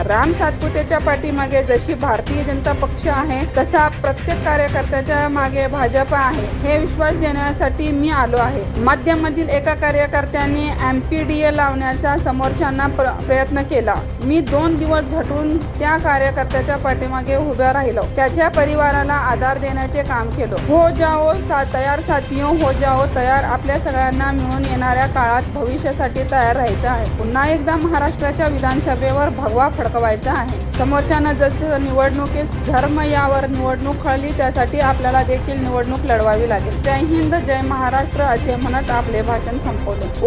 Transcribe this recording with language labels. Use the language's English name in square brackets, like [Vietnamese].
[Marathi] राम सातपुतेच्या पाठीमागे जशी भारतीय जनता पक्ष आहे, तसा प्रत्येक कार्यकर्त्याच्या मागे भाजप आहे, हे विश्वास देण्यासाठी मी आलो आहे। मध्यमधील एका कार्यकर्त्याने MPDA लावण्याचा समोरच्यांना प्रयत्न केला। मी 2 दिवस झटून त्या कार्यकर्त्याच्या पाठीमागे उभ्या राहिलो, त्याच्या परिवाराला आधार देण्याचे काम केलं। [Hindi] हो जाओ तयार साथियों, हो जाओ तयार। [Marathi] आपल्या सगळ्यांना मिळून येणाऱ्या काळात भविष्यासाठी तयार राहायचं आहे। पुन्हा एकदा महाराष्ट्राच्या विधानसभेवर भगवा फडकवायचा आहे। समोरच्यानं जसं निवडणुकीत धर्म यावर निवडणूक खळली, त्यासाठी आपल्याला देखील निवडणूक लढवावी लागेल। जय हिंद, जय महाराष्ट्र असे म्हणत आपले भाषण संपवले।